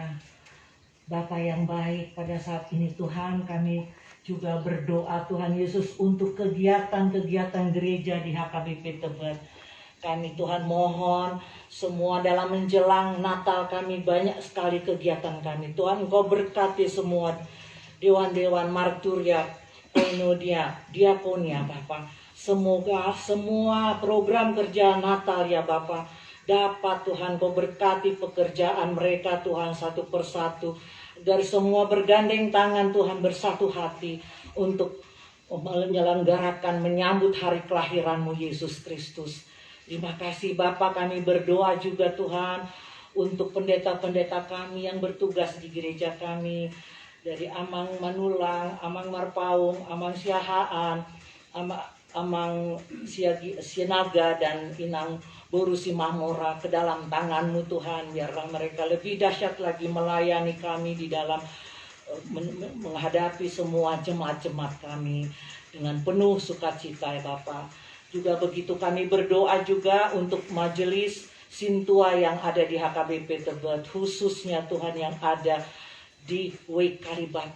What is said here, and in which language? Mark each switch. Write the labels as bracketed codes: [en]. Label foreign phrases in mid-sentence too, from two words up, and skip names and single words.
[id] Bapa yang baik, pada saat ini Tuhan kami juga berdoa Tuhan Yesus untuk kegiatan-kegiatan gereja di HKBP Tebet. Kami Tuhan mohon semua dalam menjelang Natal kami banyak sekali kegiatan kami. Tuhan Engkau berkati semua dewan-dewan marturia, koinonia, diakonia Bapa. Semoga semua program kerja Natal ya Bapa dapat Tuhan Kau berkati pekerjaan mereka Tuhan satu persatu. Dari semua bergandeng tangan Tuhan bersatu hati untuk menyelenggarakan menyambut hari kelahiran-Mu Yesus Kristus. Terima kasih Bapa, kami berdoa juga Tuhan untuk pendeta-pendeta kami yang bertugas di gereja kami. Dari Amang Manulang, Amang Marpaung, Amang Siahaan, Amang Sienaga dan Inang Borusi Mahmora ke dalam tangan-Mu Tuhan. Biarlah mereka lebih dahsyat lagi melayani kami di dalam menghadapi semua jemaat-jemaat kami dengan penuh sukacita ya Bapa. Juga begitu kami berdoa juga untuk majelis Sintua yang ada di HKBP Tebet, khususnya Tuhan yang ada di Way Kalibata.